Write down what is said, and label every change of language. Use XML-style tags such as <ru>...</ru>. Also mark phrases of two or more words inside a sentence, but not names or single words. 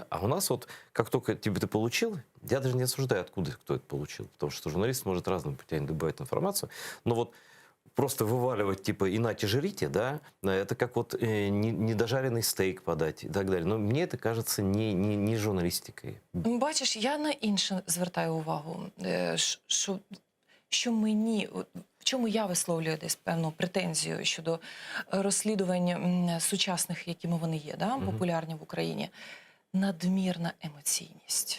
<ru>А у нас вот, как только ты получил, я даже не осуждаю, откуда кто это получил, потому что журналист может разными путями добывать информацию, но вот просто вываливать, типа, иначе жрите, да, это как вот недожаренный стейк подать и так далее. Но мне это кажется не журналистикой.</ru> <uk>Бачиш, я на інше звертаю увагу, що мені, в чому я висловлюю десь певну претензію щодо розслідувань сучасних, якими вони є, да, популярні в Україні. Надмірна емоційність.</uk>